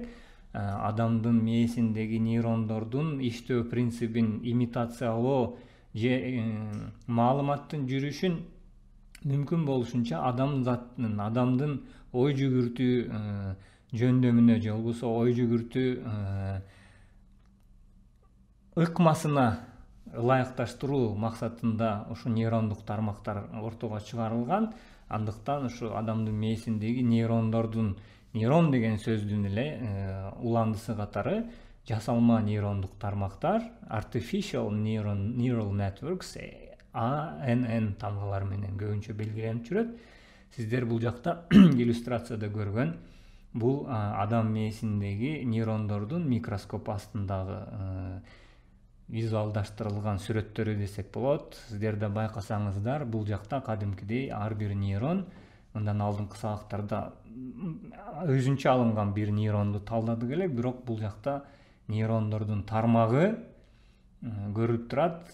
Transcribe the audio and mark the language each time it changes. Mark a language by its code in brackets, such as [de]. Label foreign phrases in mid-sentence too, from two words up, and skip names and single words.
[ky] Адамдын мээсиндеги нейрондордун иштөө принцибин имитациялоо же маалыматтын жүрүшүн мүмкүн болушунча адамдын ой жүгүртүү жөндөмүнө же болбосо ой жүгүртүү ыкмасына ылайыкташтыруу максатында ушу нейрондук тармактар ортого чыгарылган. Андыктан ушу адамдын мээсиндеги нейрон деген сөздүн эле уландысы катары жасалма нейрондук тармактар, [en] artificial neural networks, [ky] ANN тамгалар менен көбүнчө белгиленип жүрөт. Сиздер бул жакта иллюстрацияда көргөн бул адам мээсиндеги нейрондордун микроскоп астындагы визуалдаштырылган сүрөттөрү десек болот. Сиздер да байкасаңыздар, бул жакта кадимкидей ар бир нейрон, мындан алдыңкы сабактарда өзүнчө алынган бир нейронду талдадык элек, бирок бул жакта нейрондордун тармагы көрүлүп турат.